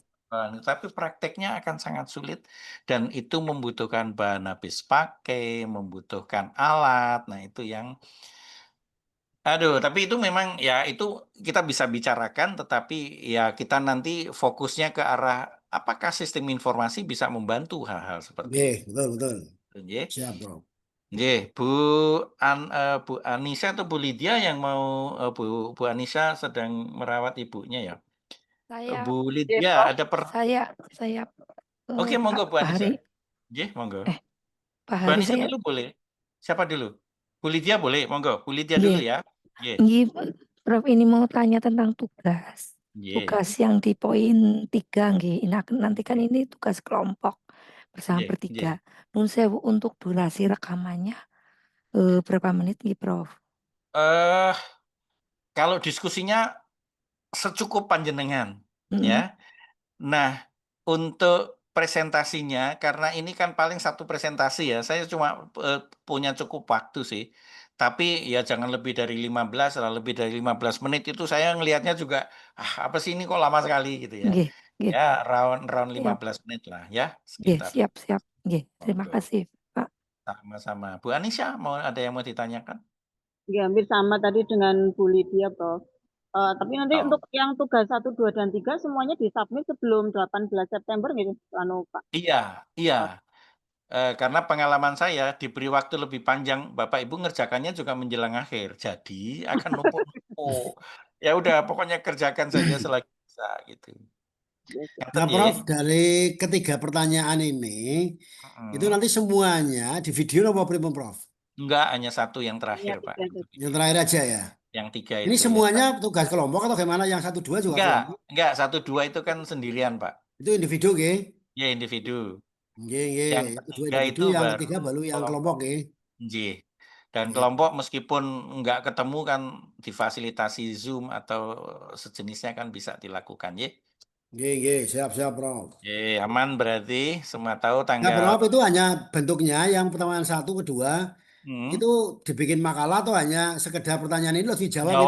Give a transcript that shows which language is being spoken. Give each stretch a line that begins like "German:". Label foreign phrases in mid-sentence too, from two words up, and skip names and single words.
Indonesian: tapi prakteknya akan sangat sulit dan itu membutuhkan bahan habis pakai, membutuhkan alat. Nah, itu yang aduh, tapi itu memang ya itu kita bisa bicarakan, tetapi ya kita nanti fokusnya ke arah apakah sistem informasi bisa membantu hal-hal seperti Oke, itu. betul, betul. Nggih. Siap, Bro. Nggih, Bu Anissa atau Bu Lydia yang mau Bu Anissa sedang merawat ibunya ya. Saya, Bu Iya, Lydia Prof. ada saya, Oke, Pak, monggo Bu Pak Anissa. Hari,
Javanese: Nggih, monggo.
Indonesian: eh, Pak Bu Hari Anissa saya, dulu boleh. Siapa dulu? Bu Lydia boleh, monggo. Bu Lydia dulu nggih, ya. Nggih, nggih, Prof ini mau tanya tentang tugas. nggih, Tugas yang di poin 3, nggih. Nah, nanti kan ini tugas kelompok bersama
Javanese: nggih, nggih.
Indonesian: bertiga.
Javanese: Nun sewu
Indonesian: untuk durasi rekamannya berapa menit nggih, Prof? Eh, kalau diskusinya secukup panjenengan, Mm, ya. Nah, untuk presentasinya, karena ini kan paling satu presentasi ya, saya cuma punya cukup waktu sih. Tapi ya jangan lebih dari 15 lah, lebih dari 15 menit itu saya ngelihatnya juga, apa sih ini kok lama sekali gitu ya.
Javanese: nggih, nggih,
English: Ya, round round
Indonesian: siap, 15 menit lah ya, nggih, sekitar. siap, siap, nggih. Terima Monggo. kasih, Pak. Sama-sama. Bu Anisha, ada yang mau ditanyakan? Ya, hampir sama tadi dengan Bu Lydia, Prof. Tapi nanti Oh, untuk yang tugas 1, 2, dan 3 semuanya disubmit sebelum 18 September gitu, anu Pak. iya, iya. Oh, Karena pengalaman saya diberi waktu lebih panjang, Bapak Ibu ngerjakannya juga menjelang akhir. Jadi akan numpuk-numpuk. Ya udah, pokoknya kerjakan saja selagi bisa gitu. gitu. Ngeten Nah, nggih. Prof, dari ketiga pertanyaan ini, itu Mm. nanti semuanya di video apa prima, Prof? Enggak, hanya satu yang Hanya terakhir, Pak, 3 untuk Yang video. terakhir aja ya. Yang 3 Ini itu ya. semuanya tugas kelompok atau gimana? Yang satu dua juga Enggak, kelompok? enggak, 1, 2 itu kan sendirian, Pak. Itu individu, nggih. Ya individu.
Javanese: Nggih, nggih.
Indonesian: Yang Itu dua ketiga individu, itu yang baru ketiga baru yang kelompok, kelompok. nggih. Nggih. Dan Nggih, kelompok meskipun enggak ketemu kan difasilitasi Zoom atau sejenisnya kan bisa dilakukan, ya.
Javanese: nggih, nggih.
Indonesian: Siap, siap, Prof. Oke, aman berarti semua tahu Nah, tanggal. Prof, itu hanya bentuknya yang pertama, yang satu, kedua, Hmm, itu dibikin makalah atau hanya sekedar pertanyaan ini loh dijawab itu?